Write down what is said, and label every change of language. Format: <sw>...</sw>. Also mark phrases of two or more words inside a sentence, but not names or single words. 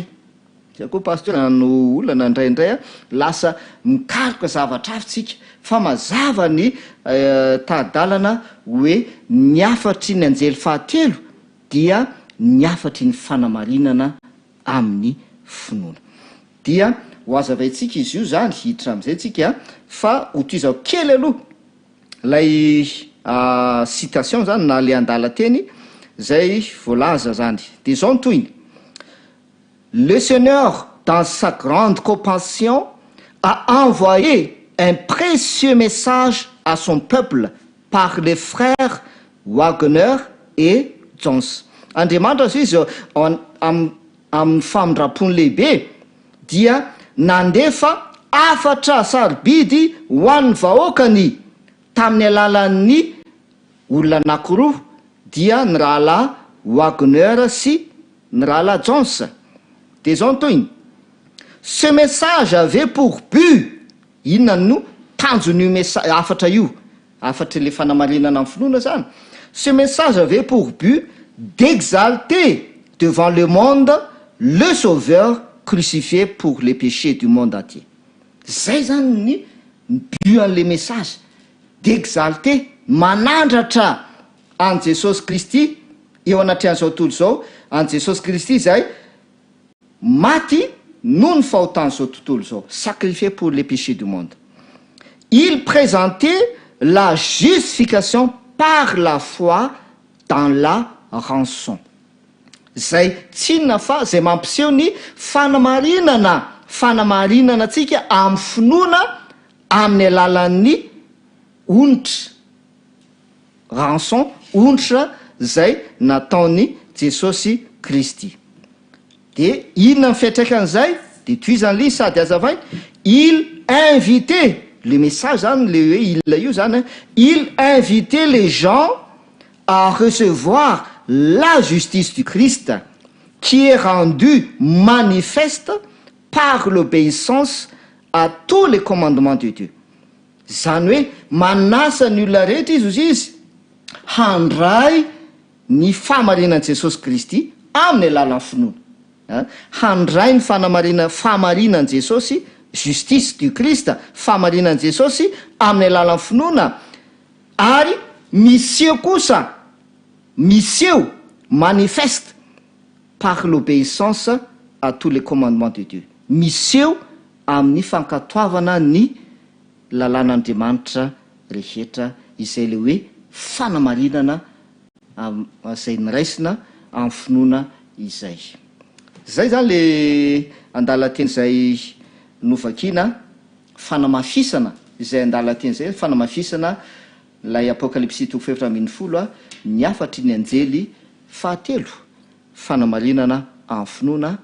<mg>Zay koa pasteur no olana indraindray lasa mikaroka zavatra hafa tsika fa mazava ny taridalana hoe ny afatry ny anjely fahatelo dia ny afatry ny fanamarinana amin'ny finoana. Dia ho azavaintsika izy io zany hiditra amin'izay tsika fa hotoizao kely aloha lay citation zany na le andala teny zay voalaza zany dia zao ny toyiny:</mg> <fr>le Seigneur dans sa grande compassion a envoyé un précieux message à son peuple par les frères Wagner et Jones.</fr> <mg>Andriamanitra izy amin'ny famindrapony lehibe dia nandefa afatra sarobidy ho an'ny vahoakany tamin'ny alalan'ny olona anankiroa dia ny rahalahy Wagner sy ny rahalahy Jones. Dia zao ny toyiny:</mg> <fr>ce message avait pour but,</fr> <mg>inona no tanjon'io afatra io, afatra le fanamarinana amin'ny finoana zany.</mg> <fr>Ce message avait pour but d'exalter devant le monde le Sauveur crucifié pour les péchés du monde entier.</fr> <mg>Zay zany ny but an'le message, d'exalter, manandratra an Jesosy Kristy eo anatrehan'izao tontolo zao, an Jesosy Kristy zay maty noho ny fahotany zao tontolo zao,</mg> <fr>sacrifié pour les péchés du monde. il présentait la justification par la foi dans la rançon.</fr> <mg>Zay tsinona fa zay mampiseho ny fanamarinana atsika amin'ny finoana amin'ny alalan'ny onitra rançon, onitra zay nataony Jesosy Kristy. De inona ny fiatraikan'izay de toizany ly sady azavainy,</mg> <fr>il invitait le message</fr> <mg>zany le hoe il io zany,</mg> <fr>il invitait les gens à recevoir la justice du Christ qui est rendue manifeste par l'obéissance à tous les commandements de Dieu.</fr> <mg>Zany hoe manasa ny olona rehetra izy handray ny fahamarinan'i Jesosy Kristy amin'ny alalan'ny finoana. Handray ny fahamarinan'i Jesosy,</mg> <fr>justice du Christ,</fr> <mg>fahamarinan'i Jesosy amin'ny alalan'ny finoana, ary miseho kosa, miseho</mg> <fr>manifeste par l'obéissance à tous les commandements de Dieu.</fr> <mg>Miseho amin'ny fankatoavana ny lalàn'Andriamanitra rehetra izay le hoe fanamarinana izay niraisina amin'ny finoana izay. Zay zany le andalateny zay novakina fanamafisana izay andalateny zay fanamafisana lay apokalypsy 2:10 ny afatry ny anjely fahatelo fanamarinana amin'ny finoana.</mg>